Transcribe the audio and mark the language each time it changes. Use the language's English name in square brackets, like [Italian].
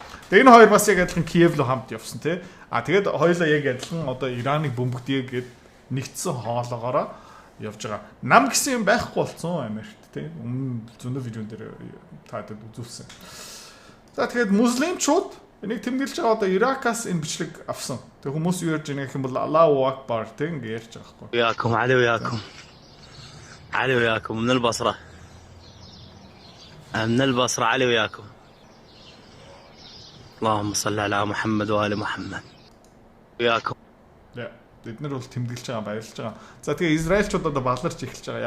[Mongolian] Тэгээ энэ хоёр бас яг адилхан Киев руу хамт явсан тий. Тэгээд хоёулаа яг адилхан одоо Ираныг бөмбөгдөө гэд нэгдсэн хоолоогоороо явж байгаа. Нам гэсэн юм байхгүй болсон Америкт тий. Өмнө зөндөө видеон дээр таадаг үзүүлсэн. За тэгээд муслимчууд энийг тэмдэглэж байгаа одоо Иракаас энэ бичлэг авсан. Тэг хүмүүс юу ярьж байгаа юм бол Аллаху Акбар тэг ингэ ярьж байгаа байхгүй. [Arabic] وياكم علي وياكم علي وياكم من البصرة علي وياكم اللهم صل على محمد وآل محمد وياكم. [Mongolian] Бид нар бол тэмдэглэж байгаа баярлж байгаа. За тэгээ Израильчууд одоо баларч эхэлж байгаа.